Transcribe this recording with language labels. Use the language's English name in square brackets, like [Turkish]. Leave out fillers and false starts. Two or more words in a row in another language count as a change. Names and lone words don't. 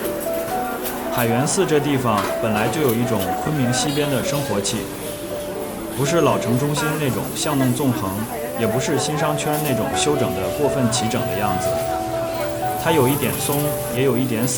[Chinese] 海源寺這地方本來就有一種昆明西邊的生活氣，不是老城中心那種巷弄縱橫，也不是新商圈那種修整的過分齊整的樣子。它有一點鬆，也有一點散。